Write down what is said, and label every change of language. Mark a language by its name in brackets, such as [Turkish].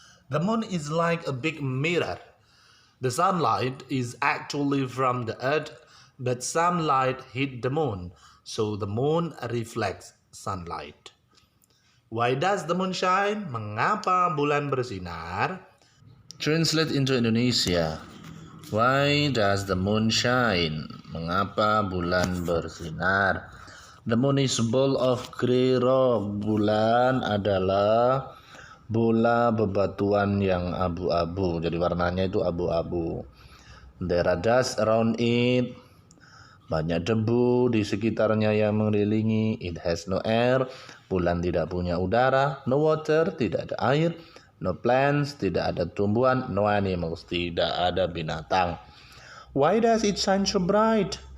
[English] The moon is like a big mirror. The sunlight is actually from the earth, but some light hit the moon, so the moon reflects sunlight. Why does the moon shine? [Indonesian] Mengapa bulan bersinar? [English] Translate into Indonesia. Why does the moon shine? [Indonesian] Mengapa bulan bersinar? [English] The moon is a ball of gray rock. [Indonesian] Bulan adalah bola bebatuan yang abu-abu. Jadi warnanya itu abu-abu. [English] There are dust around it. [Indonesian] Banyak debu di sekitarnya yang mengelilingi. [English] It has no air. [Indonesian] Bulan tidak punya udara. [English] No water, [Indonesian] tidak ada air. [English] No plants, [Indonesian] tidak ada tumbuhan. [English] No animals, [Indonesian] tidak ada binatang. [English] Why does it shine so bright?